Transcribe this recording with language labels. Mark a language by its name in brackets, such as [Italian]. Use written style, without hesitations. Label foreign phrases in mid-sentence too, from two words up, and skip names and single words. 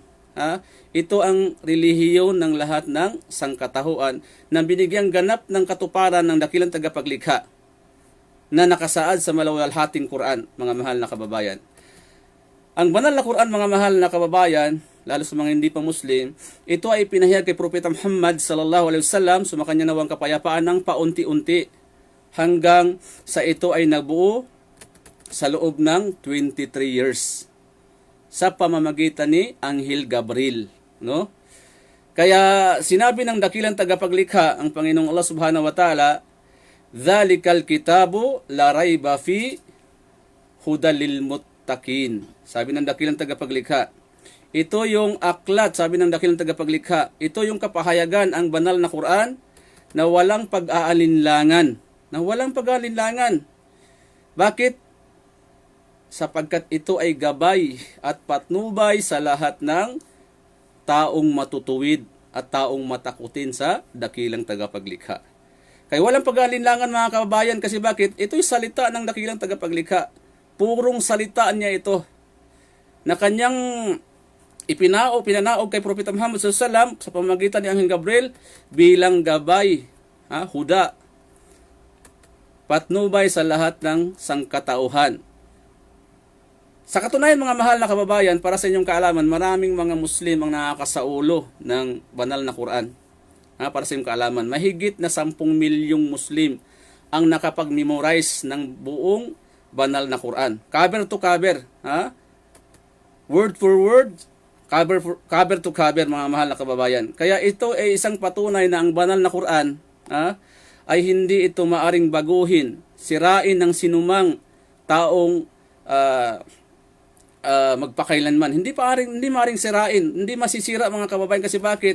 [Filipino] Ito ang relihiyon ng lahat ng sangkatahuan na binigyang ganap ng katuparan ng dakilang tagapaglikha na nakasaad sa malawalhating Quran, mga mahal na kababayan. Ang banal na Quran, mga mahal na kababayan, lalo sa mga hindi pa Muslim, ito ay pinahayag kay Propeta Muhammad [Arabic] صلى الله عليه وسلم, [Filipino] sumakanya nawang kapayapaan ng paunti-unti hanggang sa ito ay nabuo sa loob ng 23 years sa pamamagitan ni Anghel Gabriel, no? Kaya sinabi ng dakilang tagapaglikha ang Panginoong Allah [Arabic] سبحانه وتعالى, "ذلك الكتاب لا ريب فيه هدى للمتقين." [Filipino] Sabi ng dakilang tagapaglikha, ito yung aklat, sabi ng dakilang tagapaglikha, ito yung kapahayagan, ang banal na Quran na walang pag-aalinlangan. Na walang pag-aalinlangan. Bakit? Sapagkat ito ay gabay at patnubay sa lahat ng taong matutuwid at taong matakutin sa dakilang tagapaglikha. Kaya walang pag-aalinlangan mga kababayan, kasi bakit? Ito'y salita ng dakilang tagapaglikha. Purong salita niya ito na kanyang pinanaog kay Propeta Muhammad [Arabic] صلى الله عليه وسلم [Filipino] sa pamamagitan ni Anghel Gabriel bilang gabay, huda, patnubay sa lahat ng sangkatauhan. Sa katunayan mga mahal na kababayan, para sa inyong kaalaman, maraming mga Muslim ang nakakasaulo ng banal na Quran. Para sa inyong kaalaman, mahigit na 10 milyong Muslim ang nakapag-memorize ng buong banal na Quran. [English] Cover to cover, word for word, cover to cover [Filipino] mga mahal na kababayan. Kaya ito ay isang patunay na ang banal na Quran ay hindi ito maaring baguhin, sirain ng sinumang taong magpakailanman. Hindi maaring sirain, hindi masisira mga kababayan, kasi bakit?